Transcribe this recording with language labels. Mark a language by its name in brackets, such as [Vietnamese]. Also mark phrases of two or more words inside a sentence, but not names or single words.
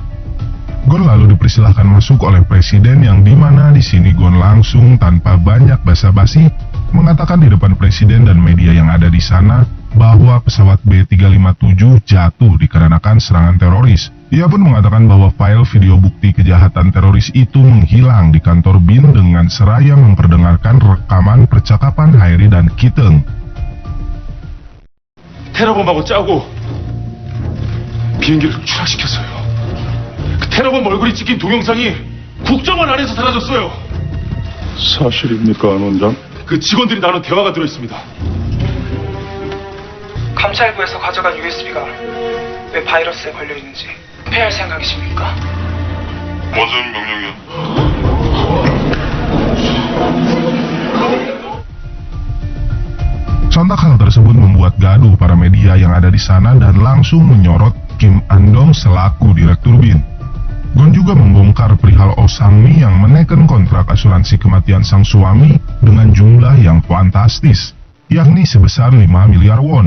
[Indonesian] Gon lalu dipersilahkan masuk oleh Presiden yang dimana di sini Gon langsung tanpa banyak basa-basi mengatakan di depan Presiden dan media yang ada di sana bahwa pesawat B357 jatuh dikarenakan serangan teroris. Ia pun mengatakan bahwa file video bukti kejahatan teroris itu menghilang di kantor BIN dengan seraya memperdengarkan rekaman percakapan Hairi dan Kiteng. [Korean] 테러범하고 짜고 비행기를 추락시켰어요. 그 테러범 얼굴이 찍힌 동영상이 국정원 안에서 사라졌어요. 사실입니까, 안 원장? 그 직원들이 나눈 대화가 들어있습니다. 감찰부에서 가져간 USB가 왜 바이러스에 걸려있는지 폐할 생각이십니까? 무슨 명령이야? [Indonesian] Sontak hal tersebut membuat gaduh para media yang ada di sana dan langsung menyorot Kim Andong selaku Direktur BIN. Gon juga membongkar perihal Oh Sang-mi yang menekan kontrak asuransi kematian sang suami dengan jumlah yang fantastis, yakni sebesar 5 miliar won.